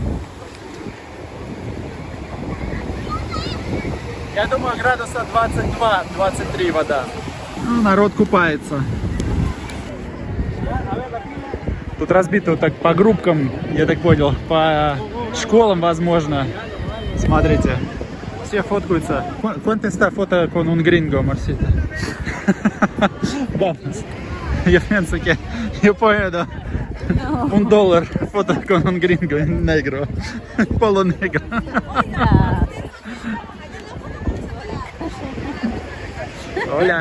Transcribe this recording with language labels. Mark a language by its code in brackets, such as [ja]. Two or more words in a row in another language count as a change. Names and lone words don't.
[ru] Я думаю, градуса 22-23 вода. Ну, народ купается. Тут разбито вот так по группкам, я так понял, по школам, возможно. Смотрите. Все фоткаются. [es] ¿Cuánto está foto con un gringo, Marcita? Vamos. Yo pienso que yo puedo. No. $1 foto con un gringo en negro. Polo negro. Hola.